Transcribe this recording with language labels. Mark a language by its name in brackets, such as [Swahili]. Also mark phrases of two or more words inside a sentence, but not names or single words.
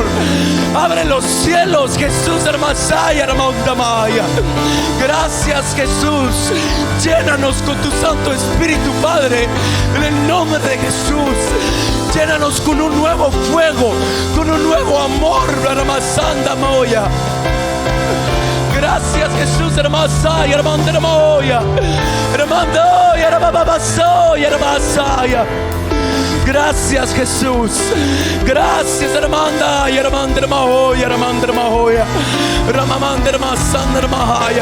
[Spanish] Abre los cielos, Jesús, Ramasaya, Ramandra Mahaya. Gracias Jesús. Llénanos con tu Santo Espíritu, Padre, en el nombre de Jesús. Llénanos con un nuevo fuego, con un nuevo amor, Ramasandra Mahoya. Gracias Jesús, Ramasaya, Ramandra Mahoya, Ramandoya, Rabababasoya, Ramasaya. Gracias Jesús. Gracias Ramandaya, Ramandra Mahoya, Ramandra Mahoya, Ramamandra Masandra Mahaya.